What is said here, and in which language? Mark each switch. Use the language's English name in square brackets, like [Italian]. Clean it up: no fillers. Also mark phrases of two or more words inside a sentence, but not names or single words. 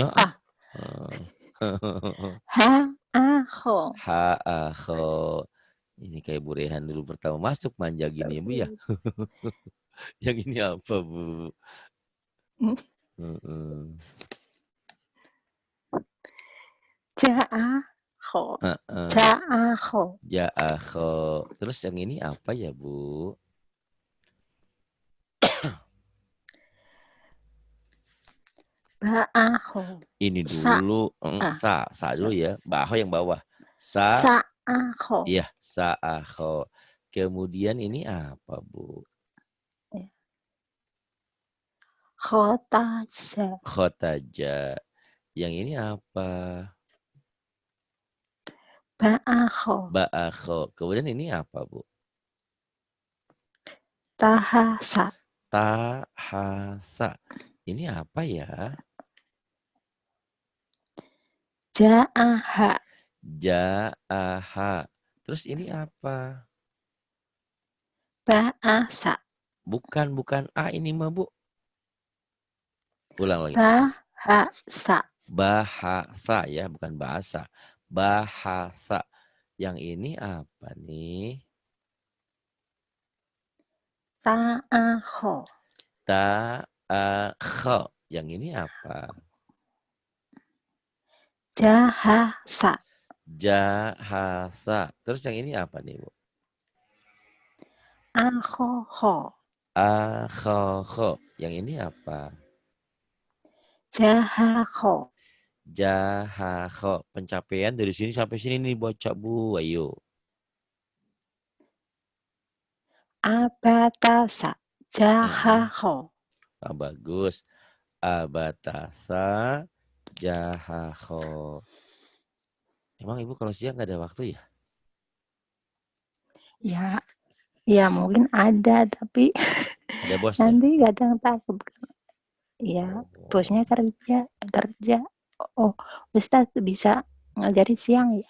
[Indonesian] Ah. Ha-a. Ho. Ha, kho. Ini kayak Bu Rehan dulu pertama masuk manja gini ya, Bu, ya. Yang ini apa, Bu? [Arabic] Ja'a. Ho. Ja'a. Ho. Ja'akho. [Indonesian] Terus yang ini apa ya, Bu? [Arabic] Ba'aho. [Indonesian] Ini [Arabic] Sa. [Indonesian] dulu sa dulu ya. Baho yang bawah. [Arabic] Sa'aho. [Indonesian] Iya, sa'akho. Kemudian ini apa, Bu? [Arabic] Khotaja. [Indonesian] Khotaja. Yang ini apa? [Arabic] Ba'aho. [Indonesian] Ba'akho. Kemudian ini apa, Bu? [Arabic] Tahasa. [Indonesian] Tahasa. Ini apa ya? [Arabic] Ja'aha. [Indonesian] Ja'aha. Terus ini apa? [Arabic] Ba'asa. [Indonesian] Bukan A ini mah, Bu. Ulang lagi. [Arabic] Bahasa. [Indonesian] Bahasa ya, bukan bahasa. Bahasa. Yang ini apa nih? [Arabic] Ta'aho. [Indonesian] Ta'akho. Yang ini apa? [Arabic] Jahasa. Jahasa. [Indonesian] Terus yang ini apa nih, Bu? [Arabic] Akhoho. [Indonesian] Akhoho. Yang ini apa? [Arabic] Jahaho. [Indonesian] Jahaho. Pencapaian dari sini sampai sini nih bocah, Bu. Ayo. [Arabic] Abatasa. Jahaho. [Indonesian] Bagus. Abatasa. [Arabic] Jahaho. [Indonesian] Emang Ibu kalau siang nggak ada waktu ya? Ya mungkin ada, tapi Ada bos ya? nanti kadang takut. Ya, bosnya kerja. Oh, Ustaz bisa ngajari siang ya?